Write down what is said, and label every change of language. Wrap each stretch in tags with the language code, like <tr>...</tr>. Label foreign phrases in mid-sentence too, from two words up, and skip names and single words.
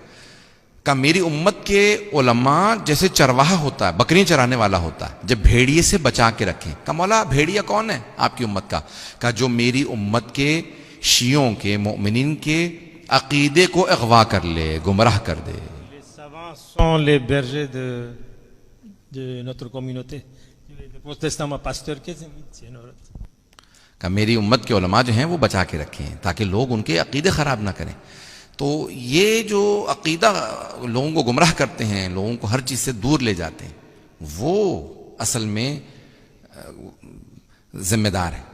<ur>کہ میری امت کے علماء جیسے چرواہا ہوتا ہے, بکریاں چرانے والا ہوتا ہے, جب بھیڑیے سے بچا کے رکھیں. کہ مولا بھیڑیا کون ہے آپ کی امت کا؟ کہ جو میری امت کے شیعوں کے مؤمنین کے عقیدے کو اغوا کر لے, گمراہ کر دے.</ur> <fr>Les savants sont les bergers de notre communauté. Les protestants pasteurs qui sont</fr> <ur>کہ میری امت کے علماء جو ہیں وہ بچا کے رکھیں تاکہ لوگ ان کے عقیدے خراب نہ کریں. تو یہ جو عقیدہ لوگوں کو گمراہ کرتے ہیں, لوگوں کو ہر چیز سے دور لے جاتے ہیں, وہ اصل میں ذمہ دار ہے.</ur>